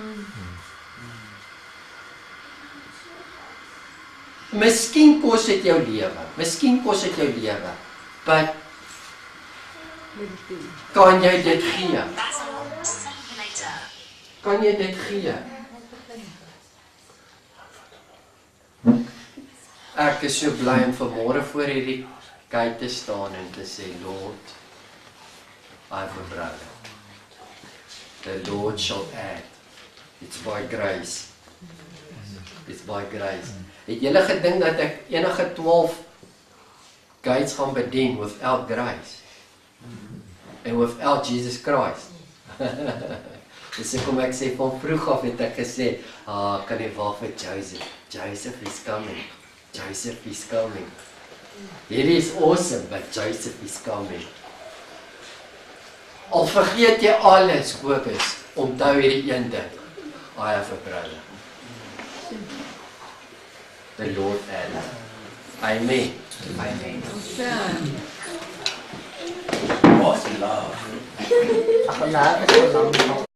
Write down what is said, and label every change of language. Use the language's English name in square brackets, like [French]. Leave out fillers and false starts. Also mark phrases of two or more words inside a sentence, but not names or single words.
[Afrikaans] Miskien kos dit jou lewe, but kan jy dit gee? Kan jy dit gee? Ek is so bly om vanmôre voor hierdie kyk te staan en te sê, [English] Lord, I have a brother. The Lord shall add. It's by grace. It's by grace. [Afrikaans] Het julle gedink dat ek enige 12 gates gaan bedien [English] without grace? And without Jesus Christ? [Afrikaans] Dis kom ek sê, van vroeg af het ek gesê, kan jy wag vir Joseph? [English] Joseph is coming. Joseph is coming. [Afrikaans] Hierdie is [English] awesome, but Joseph is coming. [Afrikaans] Al vergeet jy alles, Kobus, onthou hierdie een ding. [English] I have a brother. The Lord added. Amen. Amen. What's love? Ako lahat is walang